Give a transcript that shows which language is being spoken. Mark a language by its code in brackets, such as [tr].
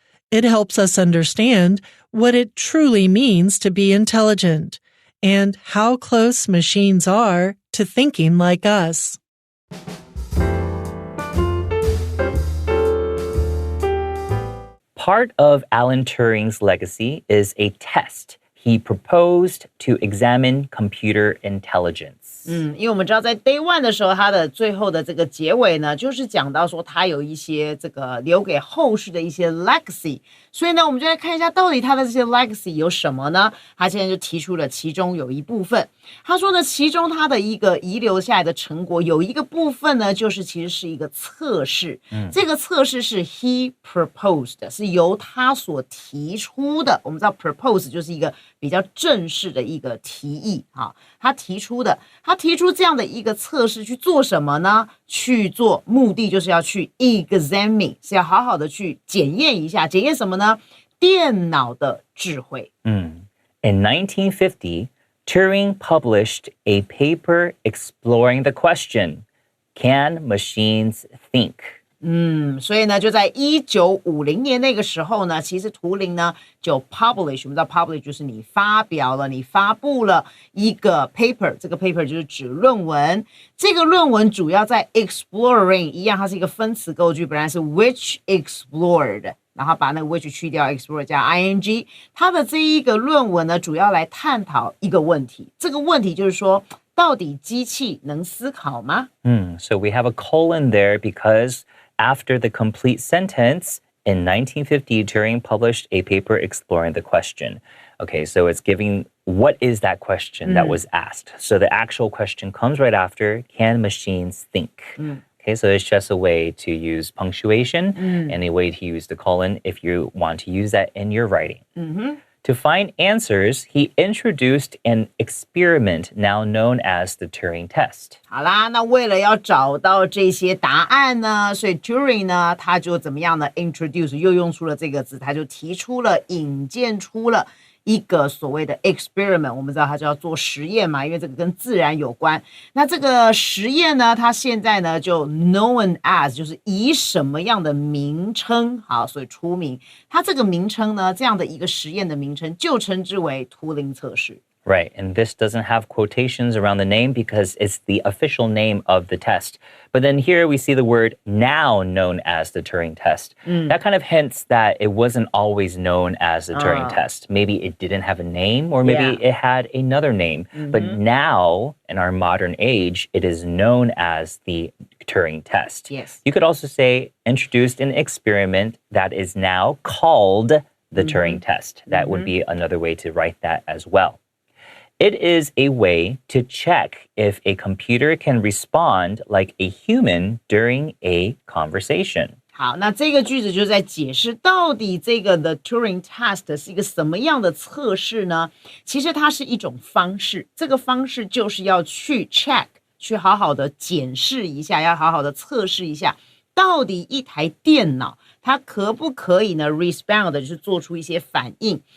[en] It helps us understand what it truly means to be intelligent and how close machines are to thinking like us. Part of Alan Turing's legacy is a test he proposed to examine computer intelligence. [zh] 因为我们知道在 Day 1的时候，它的最后的这个结尾呢，就是讲到说它有一些这个留给后世的一些 legacy， 所以呢，我们就来看一下到底它的这些 legacy 有什么呢？他现在就提出了其中有一部分，他说呢，其中他的一个遗留下来的成果有一个部分呢，就是其实是一个测试，这个测试是 [en] he proposed， [zh] 是由他所提出的。我们知道 propose 就是一个比较正式的一个提议啊，他提出这样的一个测试去做什么呢？去做目的就是要去 examine， 是要好好的去检验一下，检验什么呢？电脑的智慧。 [en] In 1950, Turing published a paper exploring the question, "Can machines think?" [zh] 所以呢，就在1950年那个时候呢，其实图灵呢就 publish， 我们知道 publish 就是你发表了，你发布了一个 paper， 这个 paper 就是指论文。这个论文主要在 exploring， 一样，它是一个分词构句，本来是 [en] which explored， [zh] 然后把那个 which 去掉 ，explore 加 ing。它的这一个论文呢，主要来探讨一个问题，这个问题就是说，到底机器能思考吗 [en] So we have a colon there because after the complete sentence, in 1950, Turing published a paper exploring the question. Okay, so it's giving what is that question that was asked. So the actual question comes right after, can machines think? Okay, so it's just a way to use punctuation and a way to use the colon if you want to use that in your writing. To find answers, he introduced an experiment now known as the Turing test. [zh] 好啦，那为了要找到这些答案呢，所以 Turing 呢，他就怎么样呢 ？introduce 又用出了这个字，他就提出了、引荐出了一个所谓的 experiment。我们知道它就要做实验嘛，因为这个跟自然有关。那这个实验呢，它现在呢就 [en] known as [zh] 就是以什么样的名称好，所以出名。它这个名称呢，这样的一个实验的名称就称之为图灵测试。 [en] Right, and this doesn't have quotations around the name because it's the official name of the test. But then here we see the word now known as the Turing test. That kind of hints that it wasn't always known as the Turing test. Maybe it didn't have a name or maybe it had another name. But now, in our modern age, it is known as the Turing test. Yes. You could also say introduced an experiment that is now called the Turing test. That would be another way to write that as well. It is a way to check if a computer can respond like a human during a conversation. [zh] 好，那这个句子就在解释到底这个 The Turing Test 是一个什么样的测试呢？其实它是一种方式，这个方式就是要去 check， 去好好的检视一下，要好好的测试一下，到底一台电脑它可不可以呢 respond 就是做出一些反应。